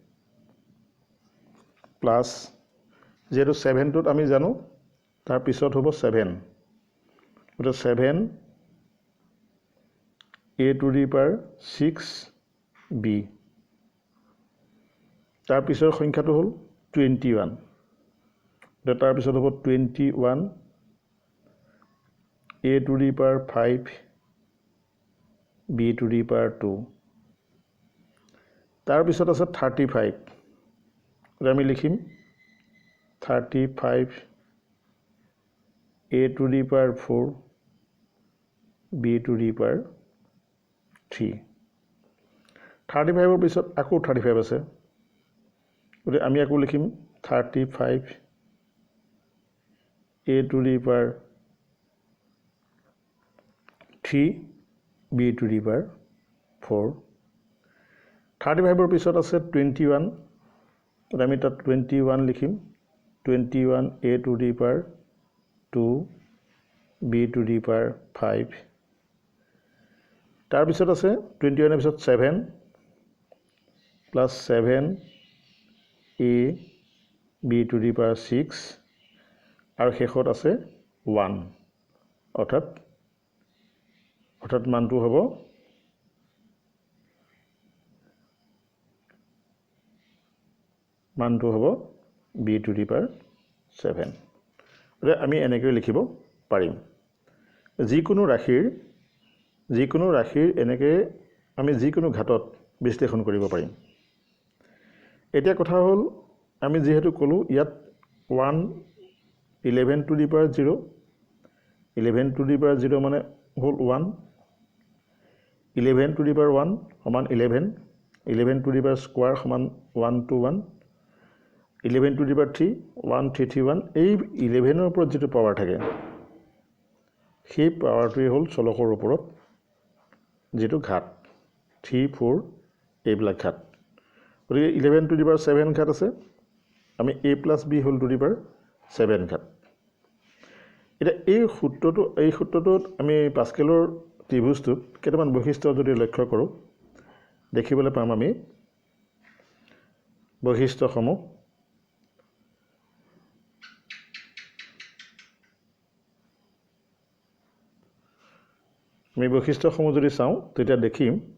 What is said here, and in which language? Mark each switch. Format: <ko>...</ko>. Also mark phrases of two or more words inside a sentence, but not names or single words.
<as>প্লাছ যেহেতু 7টোত আমি জানো তাৰপিছত হ'ব 7 গতিকে 7 a</as> <en>to the power</en> <as>6b তাৰপিছৰ সংখ্যাটো হ'ল 21 তাৰপিছত হ'ব 21</as> <en>a to the power 5 b to the power 2</en> <as>তাৰ পিছত আছে 35 আমি লিখিম</as> <en>35 a to the power 4 b to the power 3 35</en> <as>পিছত আকৌ 35 আছে গতিকে আমি আকৌ লিখিম</as> <en>35 a to the power 3 b to the power 4 35</en> <as>পিছত আছে 21 আমি তাত 21 লিখিম</as> <en>21 a to the power 2 b to the power 5</en> <as>তাৰ পিছত আছে 21 পিছত</as> <en>7 plus 7 a b to the power 6</en> <as>আৰু শেষত আছে 1 অৰ্থাৎ মানটো হ'ব</as> <en>b to the power 7</en> <as>আমি এনেকৈ লিখিব পাৰিম যিকোনো ৰাশিৰ এনেকৈ আমি যিকোনো ঘাতত বিশ্লেষণ কৰিব পাৰিম এতিয়া কথা হ'ল আমি যেহেতু ক'লো ইয়াত 1</as> <en>11 to the power 0</en> <as>11</as> <en>to the power 0</en> <as>মানে হ'ল 1</as> <en>11 to the power 1 সমান 11 11 to the power square</en> <as>সমান 1 to 1</as> <en>11 to the power 3</en> <as>1331 এই 11 ওপৰত যেটো পাৱাৰ থাকে সেই পাৱাৰটোৱে হ'ল চলকৰ ওপৰত যেটো ঘাত 3 4 এইবিলাক ঘাত গতিকে</as> <en>11 to the power 7</en> <as>ঘাত আছে আমি</as> <en>a plus b whole to the power 7</en> <as>ঘাত এটা এই সূত্ৰটোত আমি পাস্কেলৰ ত্ৰিভুজটোত কেইটামান বৈশিষ্ট্য যদি লক্ষ্য কৰোঁ দেখিবলৈ পাম আমি বৈশিষ্ট্যসমূহ আমি বৈশিষ্ট্যসমূহ যদি চাওঁ তেতিয়া দেখিম</as>